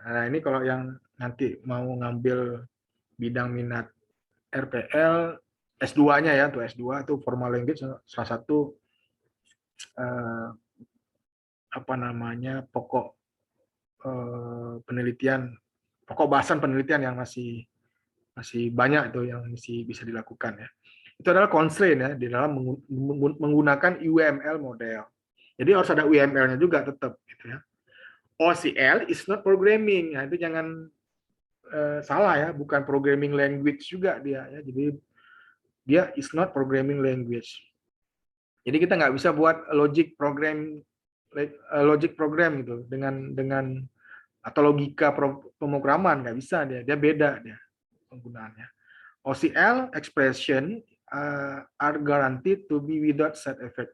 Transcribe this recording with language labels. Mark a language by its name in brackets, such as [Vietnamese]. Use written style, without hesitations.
[Indonesian] Nah, ini kalau yang nanti mau ngambil bidang minat RPL S2-nya ya, untuk S2 itu formal language salah satu pokok penelitian, pokok bahasan penelitian yang masih banyak itu yang bisa dilakukan ya. Itu adalah constraint ya di dalam menggunakan UML model. Jadi harus ada UML-nya juga tetap gitu ya. [English] OCL is not programming. [Indonesian] Nah, itu jangan salah ya, bukan programming language juga dia ya. Jadi dia [English] is not programming language. [Indonesian] Jadi kita nggak bisa buat logic program gitu dengan atau logika pemrograman, nggak bisa dia beda dia penggunaannya. [English] OCL expression are guaranteed to be without side effect.